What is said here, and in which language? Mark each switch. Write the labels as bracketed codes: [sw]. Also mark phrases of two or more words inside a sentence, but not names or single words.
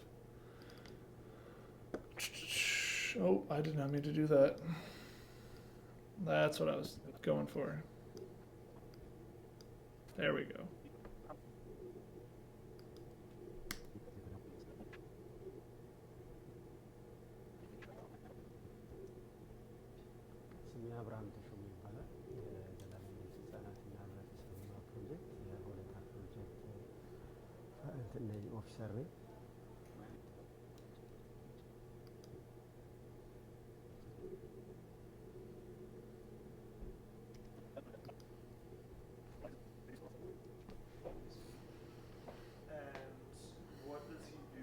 [en] Oh, I did not mean to do that. That's what I was going for. There we go. [am] ስሜ አብርሃም ተሾመ ይባላል። የዘላለም ምንጭ ህጻናትና ህብረተሰብ ልማት ፕሮጀክት የሆለታ ፕሮጀክት እንትን ነኝ፣ ኦፊሰር ነኝ። [en] What does he do?